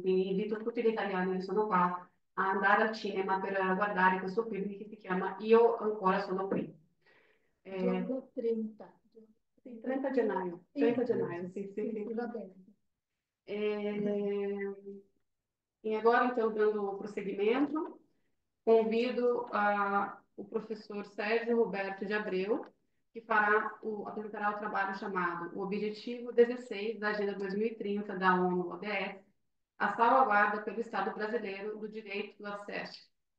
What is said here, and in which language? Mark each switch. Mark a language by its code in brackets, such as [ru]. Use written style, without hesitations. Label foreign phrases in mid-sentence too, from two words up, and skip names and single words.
[it] Quindi invito tutti gli italiani che sono qua a andare al cinema per guardare questo film che si chiama Io ancora sono qui. Giorno 30. Sì, 30 gennaio. 30 gennaio, sì, sì, sì. Va bene. [pt] E agora, então, dando prosseguimento, convido o professor Sérgio Roberto de Abreu, que apresentará o trabalho chamado O Objetivo 16 da Agenda 2030 da ONU-ODS, a salvaguarda pelo Estado brasileiro do direito do acesso